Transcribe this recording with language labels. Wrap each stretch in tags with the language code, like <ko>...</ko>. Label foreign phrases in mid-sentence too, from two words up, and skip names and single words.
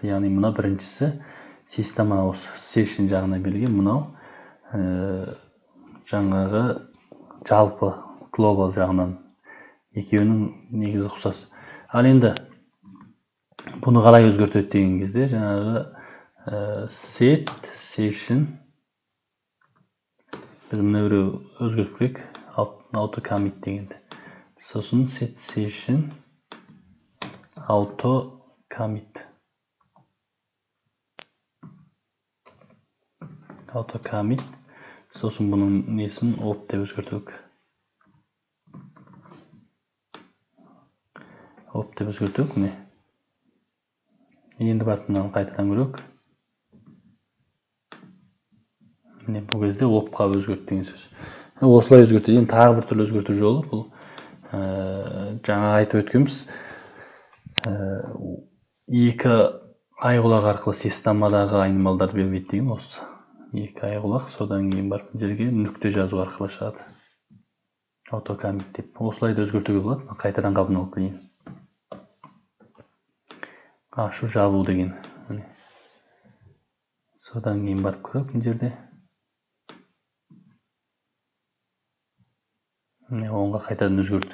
<kk>Яғни мына біріншісі система осы session жағына берілген, мынау жаңағы жалпы global жағынан екеуінің негізі ұқсас. Ал енді бұны қалай өзгертеді деген кезде жаңағы</kk> <en>set session</en> <kk>Biz mына біреу өзгертіп көрейік.</kk> <en>Auto commit</en> <kk>дегенді. Сосын</kk> <en>set session auto commit. Auto commit.</en> <kk>Сосын бұның несін op деп өзгертіп. Op деп өзгертіп, міне. Енді барып мынаны қайтадан көрейік. Міне бұл кезде opқа өзгерт деген сөз. Осылай өзгертеді. Енді тағы бір түрлі өзгерту жолы бұл жаңа айтып өткенбіз. Екі айғұлақ арқылы системадағы айнымалдарды белгілейді деген осы. Екі айғұлақ, содан кейін барып жерге нүкте жазу арқылы шығады.</kk> <en>Auto commit</en> <kk>деп. Осылай да өзгертуге болады. Қайтадан қалпына алып келейін. Ашу жабу деген. Содан кейін барып көрейік мына жерде. Онға қайтадан өзгерді.</kk>